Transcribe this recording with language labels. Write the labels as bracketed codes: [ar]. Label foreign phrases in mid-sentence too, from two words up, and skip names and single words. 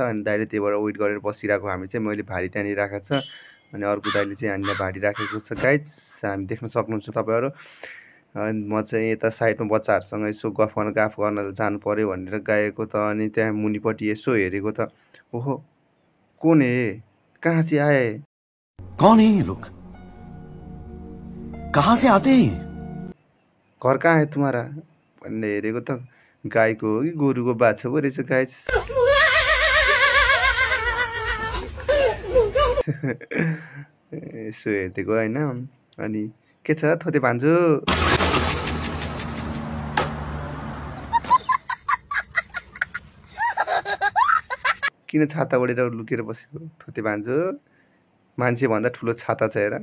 [ne] अनि दाइले त्यही भएर वेट गरेर बसिरहेको। हामी चाहिँ मैले भारी त्यहाँनिर राखेको छ, अनि अर्को दाइले चाहिँ हामीलाई भारी राखेको छ गाइज। हामी देख्न सक्नुहुन्छ तपाईँहरू। अनि म चाहिँ यता साइडमा बच्चाहरूसँग यसो गफ गर्न जानु पर्यो भनेर गएको त। अनि त्यहाँ मुनिपट्टि यसो हेरेको त, ओहो [hi] कौन है, कहाँ से आए, कौन है ये लोग, कहाँ से आते हैं, घर कहाँ है तुम्हारा [ne] भन्ने हेरेको त गाईको हो कि गोरुको बाछा पो रहेछ गाई। यसो हेरिदिएको होइन। अनि के छ थोते भान्जो, किन छाता ओढेर लुकेर बसेको थोते भान्जो, मान्छे भन्दा ठुलो छाता छ हेर।